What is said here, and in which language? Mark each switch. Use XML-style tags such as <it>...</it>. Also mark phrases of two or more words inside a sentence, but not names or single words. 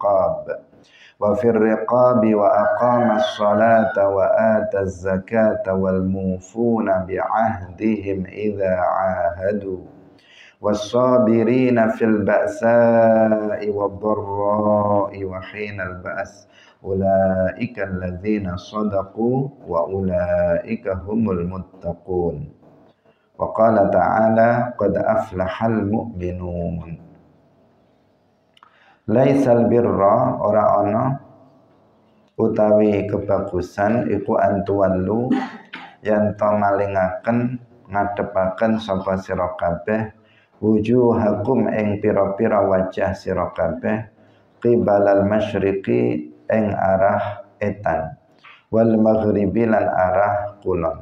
<ar>الرقاب وأقام الصلاة وآتى الزكاة والموفون بعهدهم إذا عاهدوا والصابرين في البأساء والضراء وحين البأس أولئك الذين صدقوا وأولئك هم المتقون. وقال تعالى قد أفلح المؤمنون. ليس البر</ar> <jv>ora ana utawi kebagusan iku antuwallu yen to malingaken ngadepaken sapa sira kabeh wujuhakum ing pira-pira wajah sira kabeh</jv> <ar>قبل المشرق</ar> <jv>ing arah etan wal maghribi lan arah kulon.</jv>